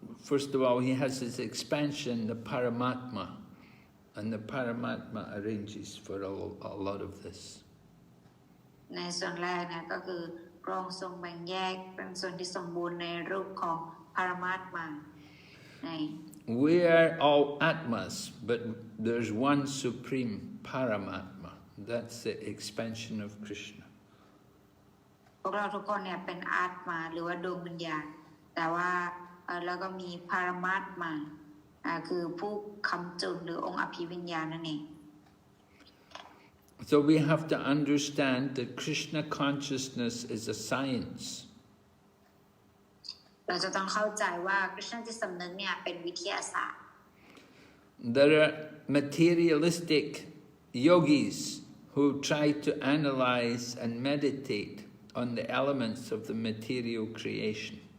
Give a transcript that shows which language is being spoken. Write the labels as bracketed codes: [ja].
[en] First of all, he has his expansion, the Paramatma, and the Paramatma arranges for a lot of this. [th] ในส่วนแรกนะก็คือพระองค์ทรงแบ่งแยกเป็นส่วนที่สมบูรณ์ในรูปของปรมาตมาใน [en] We are all Atmas, but there's one supreme Paramatma. That's the expansion of Krishna. [th] พวกเราทุกคนเนี่ยเป็นอาตมาหรือว่าดวงวิญญาณแต่ว่าแล้วก็มีปรมาตมาคือผู้ค้ำจุนหรือองค์อภิวิญญาณนั่นเอง [en] So we have to understand that Krishna consciousness is a science. [th] เราจะต้องเข้าใจว่าคริชนาจิตสำนึกเนี่ยเป็นวิทยาศาสตร์ [en] There are materialistic yogis who try to analyze and meditate on the elements of the material creation.